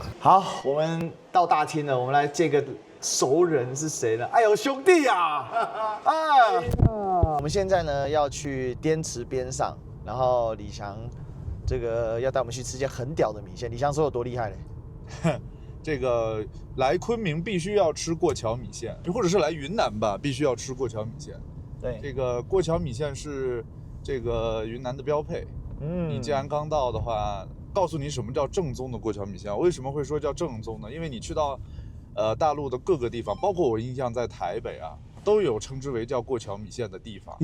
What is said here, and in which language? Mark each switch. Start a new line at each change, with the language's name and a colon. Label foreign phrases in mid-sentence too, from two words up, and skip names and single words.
Chinese: 好，我們到大廳了，我們來見個熟人是誰呢？哎呦，兄弟啊！我們現在呢要去滇池邊上，然後李翔。這個要帶我們去吃一間很屌的米線，李翔說有多厲害嘞？這個來昆明必須要吃過橋米線，或者是来雲南吧，必須要吃過桥米線。对，这个过桥米线是这个云南的标配。你既然刚到的话，告诉你什么叫正宗的过桥米线。为什么会说叫正宗呢？因为你去到大陆的各个地方，包括我印象在台北啊，都有称之为叫过桥米线的地方。